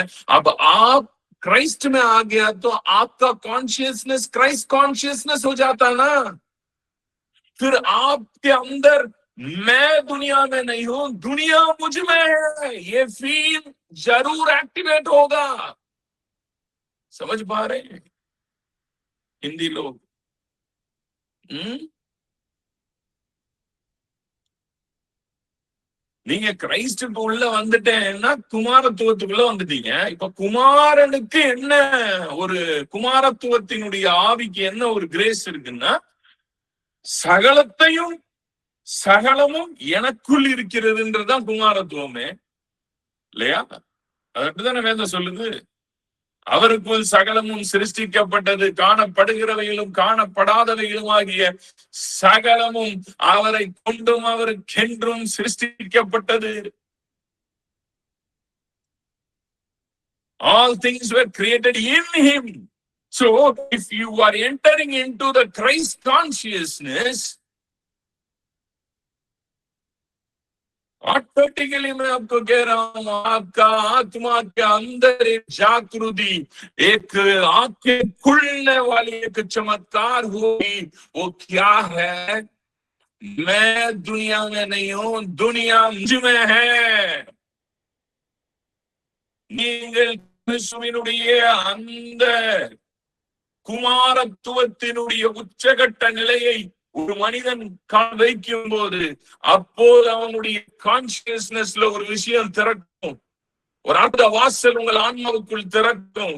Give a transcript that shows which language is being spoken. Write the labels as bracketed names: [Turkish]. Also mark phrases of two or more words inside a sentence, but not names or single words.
[Hindi] अब आप क्राइस्ट में आ गया तो आपका कॉन्शियसनेस [English] Christ consciousness [Hindi] हो जाता ना. फिर आपके अंदर मैं दुनिया में नहीं हूं, दुनिया मुझ में है, ये फील जरूर एक्टिवेट होगा. समझ पा रहे हैं हिंदी लोग? [Tamil] நீங்க கிரைஸ்டுக்கு உள்ள வந்துட்டேன்னா குமாரத்துவத்துக்குள்ள வந்துட்டீங்க. இப்ப குமாரனுக்கு என்ன ஒரு குமாரத்துவத்தினுடைய ஆவிக்கு என்ன ஒரு கிரேஸ் இருக்குன்னா, சகலமும் எனக்குள் இருக்கிறதுன்றதுதான் குமாரத்துவமே இல்லையா? அதுதானே வேதம் சொல்லுது. அவருக்குள் சகலமும் சிருஷ்டிக்கப்பட்டது, காணப்படுகிறவைகளும் காணப்படாதவைகளும் ஆகிய சகலமும் அவரை கொண்டும் அவருக்கென்றும் சிருஷ்டிக்கப்பட்டது. [English] All things were created in him. So if you are entering into the Christ consciousness, [Hindi] ऑटोमेटिकली मैं आपको कह रहा हूं, आपका आत्मा के अंदर एक जागृति, एक आंखें खुलने वाली एक चमत्कार होगी। वो क्या है? मैं दुनिया में नहीं हूं, दुनिया मुझ में है। [Tamil] நீங்கள் கிறிஸ்துவினுடைய அந்த குமாரத்துவத்தினுடைய உச்சகட்ட நிலையை ஒரு மனிதன் வைக்கும் போது, அப்போது அவனுடைய கான்சியஸ்னஸ்ல ஒரு விஷயம் திறக்கும், ஒரு அற்புத வாசல் உங்கள் ஆன்மாவுக்குள் திறக்கும்.